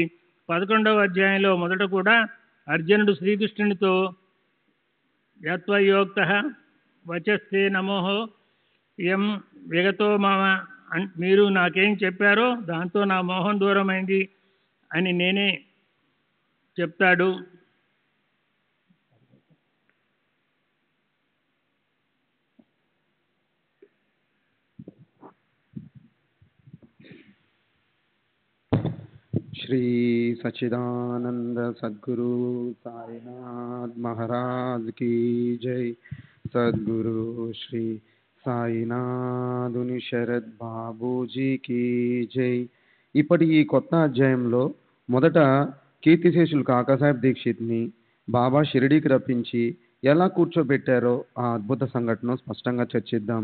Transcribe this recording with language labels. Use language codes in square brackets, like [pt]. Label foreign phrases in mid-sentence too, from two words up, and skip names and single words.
[te] 11వ అధ్యాయంలో మొదట కూడా అర్జునుడు శ్రీకృష్ణునితో [sa] యత్వయోక్తః వచస్తే నమోహో యం విగతో మమ, [te] మీరు నాకేం చెప్పారో దాంతో నా మోహం దూరమైంది అని నేనే చెప్తాడు. [hi] श्री सच्चिदानंद सद्गुरु साईनाथ महाराज की जय. सद्गुरु श्री [te] సాయినాథుని శరత్ బాబూజీకి జై. ఇప్పటి ఈ కొత్త అధ్యాయంలో మొదట కీర్తిశేషులు కాకాసాహెబ్ దీక్షిత్ని బాబా షిరిడీకి రప్పించి ఎలా కూర్చోబెట్టారో ఆ అద్భుత సంఘటన స్పష్టంగా చర్చిద్దాం.